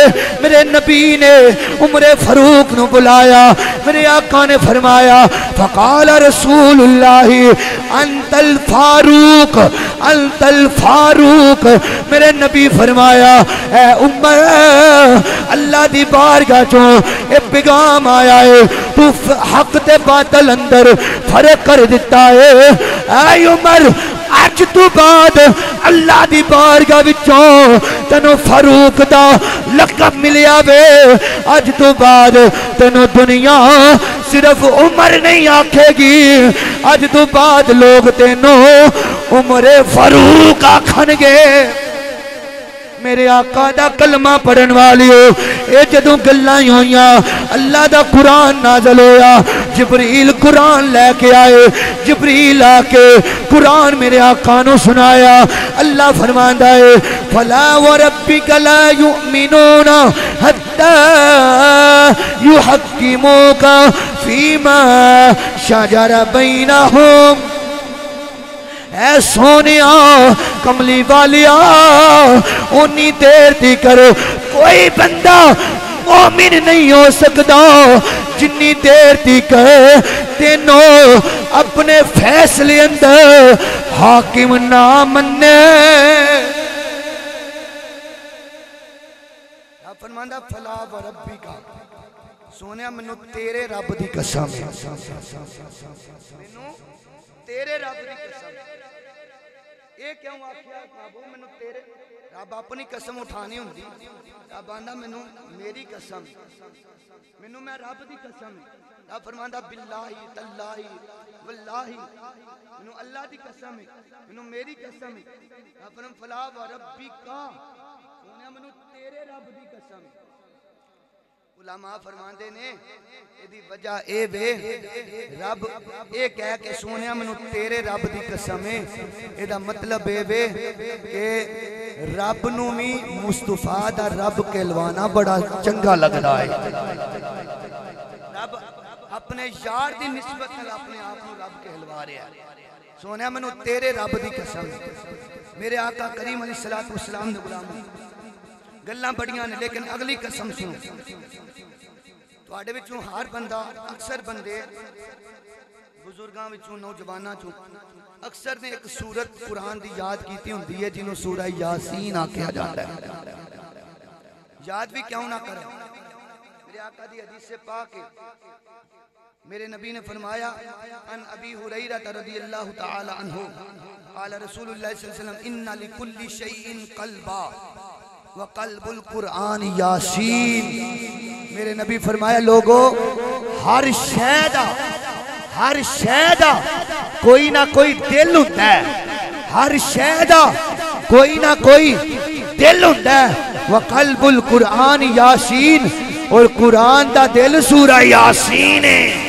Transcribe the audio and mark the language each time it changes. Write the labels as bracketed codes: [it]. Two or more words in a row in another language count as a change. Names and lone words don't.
[pa] میرے نبی نے عمر فاروق نو بلایا میرے آقا نے فرمایا [ar] فقال رسول اللہ انت الفاروق انت الفاروق. [pa] میرے نبی فرمایا اے عمر اللہ دی بارگاہ چوں اے پیغام آیا ہے تو حق تے باطل اندر فرق کر دیتا ہے. اے عمر اج تو بعد اللہ دی بارگاہ وچوں تینو فاروق دا لقب ملیا وے. اج تو بعد تینو دنیا صرف عمر نہیں آکھے گی اج تو بعد لوگ تینو عمر فاروق آکھن گے. میرے آقا دا کلمہ پڑھن والیو اے جدوں گلاں ہویاں اللہ دا قرآن نازل ہویا جبریل قرآن لے کے آئے. جبریل آ کے قرآن میرے آقا نو سنایا. اللہ فرماندا ہے [ar] فلا وربک لا یؤمنون حتی یحکموک فیما شجر بینہم. [pa] اے سونیا کملی والیا اونی دیر دی کرو کوئی بندہ مومن نہیں ہو سکتا جنی دیر دی کرے تینو اپنے فیصلے اندر حاکم نہ مننے. فرماندا [ar] فلا وربک [pa] سونیا منو تیرے رب دی قسم منو تیرے رب دی قسم. یہ کیوں آکھیا بابو منو تیرے رب اپنی قسم اٹھانی ہوندی رب آندا مینوں میری قسم مینوں میں رب دی قسم رب فرماندا [ar] باللہ تاللہ واللہ [pa] مینوں اللہ دی قسم مینوں میری قسم رب فرمایا [ar] فلا وربک [pa] سونیا مینوں تیرے رب دی قسم علماء فرماندے نے ایدی وجہ اے وے رب اے کہہ کے سونیا مینوں تیرے رب دی قسم ہے ایدا مطلب اے وے کہ رب نو بھی مصطفیٰ دا رب کہلوانا بڑا چنگا لگدا ہے رب اپنے یار دی نسبت نال اپنے آپ کو رب کہلوا رہا ہے سونیا مینوں تیرے رب دی قسم میرے آقا کریم [ar] علیہ الصلوۃ والسلام [pa] دے غلام گلاں بڑیاں نے لیکن اگلی قسم سنو تواڈے وچوں ہر بندہ اکثر بندے بزرگاں وچوں نوجواناں چوں اکثر نے ایک سورت قرآن دی یاد کیتی ہوندی ہے جنہوں سورہ یاسین آکھیا جاتا ہے یاد بھی کیوں نہ کریں میرے آقا دی حدیث سے پاک ہے میرے نبی نے فرمایا [ar] ان ابی ہریرہ رضی اللہ تعالی عنہ قال رسول اللہ صلی اللہ علیہ وسلم ان لکل شیء قلبا وقلب القرآن یاسین [pa] میرے نبی فرمایا لوگو ہر شے دا کوئی نہ کوئی دل ہوتا ہے ہر شے دا کوئی نہ کوئی دل ہوتا ہے [ar] وقلب القرآن یاسین [pa] اور قرآن دا دل سورہ یاسین ہے